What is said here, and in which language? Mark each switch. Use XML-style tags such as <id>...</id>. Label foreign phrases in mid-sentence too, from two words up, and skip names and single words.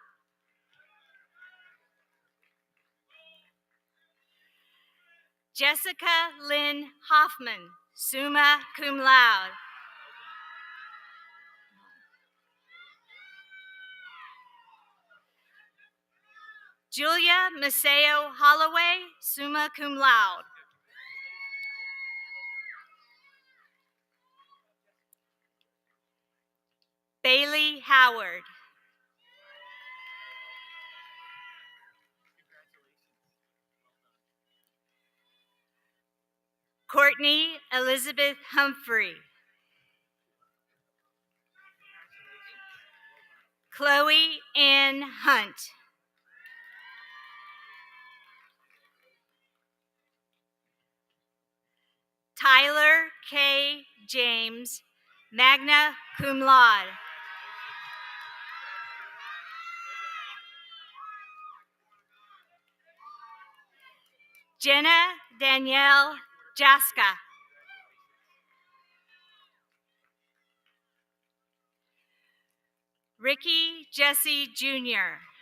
<en>Jessica Lynn Hoffman,</en> <la>summa cum laude.</la> <en>Julia Maceo Holloway,</en> <la>summa cum laude.</la> <en>Bailey Howard. Courtney Elizabeth Humphrey. Chloe Ann Hunt. Tyler K. James,</en> <la>magna cum laude.</la> <en>Jenna Danielle Jaska. Ricky Jesse Jr.</en>